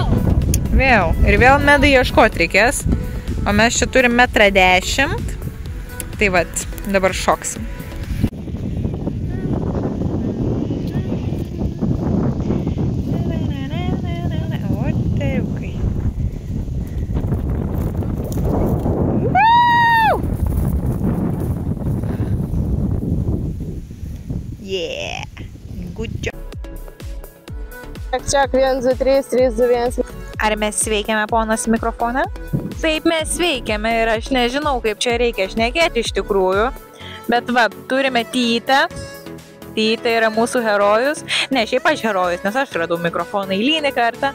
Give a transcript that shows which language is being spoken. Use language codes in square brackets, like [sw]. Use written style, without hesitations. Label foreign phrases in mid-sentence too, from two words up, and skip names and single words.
[lt] Vėl. Ir vėl Medai ieškoti reikės. O mes čia turim 1,10 m. Tai vat, dabar šoksim. O, tėvukai. [en] Yeah. Good job. [lt] Ček, 1, 2, 3, 3, 2, 1. Ar mes veikiame, ponas, mikrofoną? Taip, mes veikiame ir aš nežinau, kaip čia reikia šnekėti iš tikrųjų. Bet va, turime Tytę. Tytė yra mūsų herojus. Ne, šiaip aš herojus, nes aš radau mikrofoną eilinį kartą.